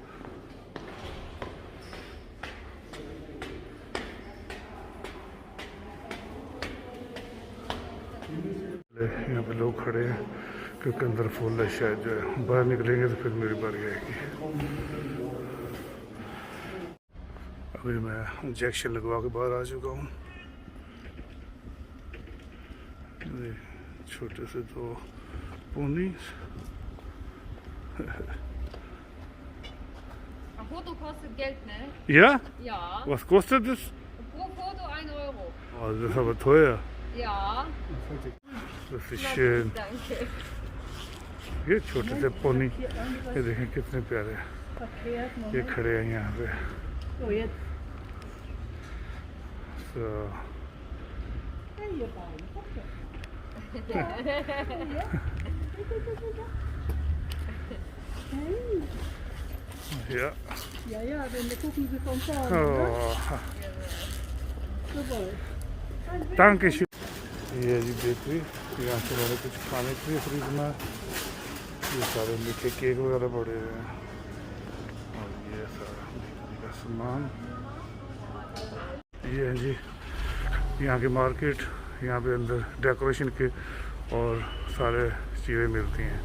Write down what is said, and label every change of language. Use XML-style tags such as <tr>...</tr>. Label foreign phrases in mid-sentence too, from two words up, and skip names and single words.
<hi>यहाँ पे लोग खड़े हैं क्योंकि अंदर फुल है शायद जो है। बाहर निकलेंगे तो फिर मेरी बारी आएगी। अभी मैं इंजेक्शन लगवा के बाहर आ चुका हूँ। छोटे से तो पोनी।</hi> <de>Ein Foto kostet Geld, ne? Ja? Ja. Was kostet das? Pro Foto 1 Euro. Oh, das ist aber teuer. Ja. Das ist schön. Danke.</de> <hi>ये छोटे से पोनी, ये देखें कितने प्यारे ये खड़े हैं यहाँ पे।</hi> <de>So. Ja. Ja, dann gucken Sie von vorne. Oh. Jawohl. Danke schön.</de> <hi>ये जी बेकरी, यहाँ से मैंने कुछ खाने के लिए खरीदना है। ये सारे मीठे केक वगैरह पड़े हुए हैं और ये सारा बेकरी का सामान। ये है जी यहाँ की मार्केट। यहाँ पे अंदर डेकोरेशन के और सारे चीज़ें मिलती हैं।</hi>